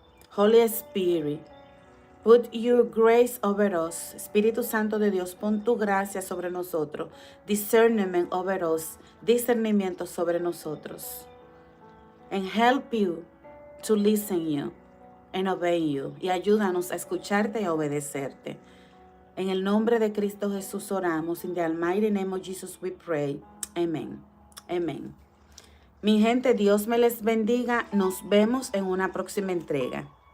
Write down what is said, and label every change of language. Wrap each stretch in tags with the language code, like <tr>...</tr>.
<en>Holy Spirit, put your grace over us.</en> <es>Espíritu Santo de Dios, pon tu gracia sobre nosotros.</es> <en>Discernment over us.</en> <es>Discernimiento sobre nosotros.</es> <en>And help you to listen you and obey you.</en> <es>Y ayúdanos a escucharte y a obedecerte. En el nombre de Cristo Jesús oramos.</es> <en>In the almighty name of Jesus we pray. Amen.</en> <es>Amen. Mi gente, Dios me les bendiga. Nos vemos en una próxima entrega.</es>